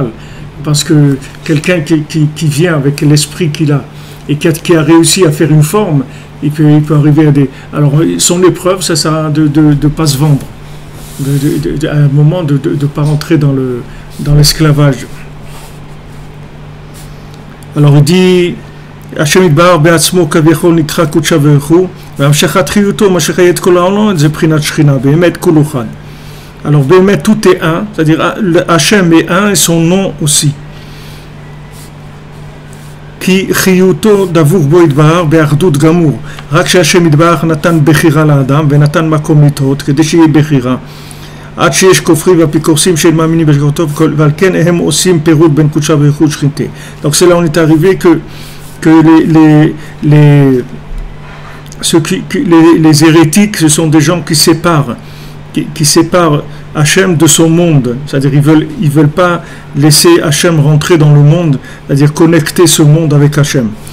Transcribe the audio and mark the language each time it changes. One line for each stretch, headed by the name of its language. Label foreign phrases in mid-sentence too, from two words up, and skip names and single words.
French: Parce que quelqu'un qui vient avec l'esprit qu'il a et qui a réussi à faire une forme, il peut arriver à des... Alors, son épreuve, ça sert de ne pas se vendre. À un moment, de ne pas rentrer dans l'esclavage. Alors, il dit...
Hebrew: השם יתברך בעצמו כביכול נקרא קודשא בריך הוא והמשכת חיותו מה שחיה את כל העולם זה בחינת שכינה באמת כולו אחד.
French: Alors באמת tout est un, c'est-à-dire Hachem est un et son nom aussi.
Hebrew: כי חיותו דבוק בו יתברך באחדות גמור. רק שהשם יתברך נתן בחירה לאדם ונתן מקום לטעות כדי שיהיה בחירה. עד שיש כופרים ואפיקורסים שאין מאמינים בשגרתו ועל כן הם עושים פירוד בין קודשא בריך הוא ושכינתה.
French: Donc c'est là on est arrivé que les hérétiques, ce sont des gens qui séparent Hachem de son monde. C'est-à-dire ils veulent pas laisser Hachem rentrer dans le monde, c'est-à-dire connecter ce monde avec Hachem.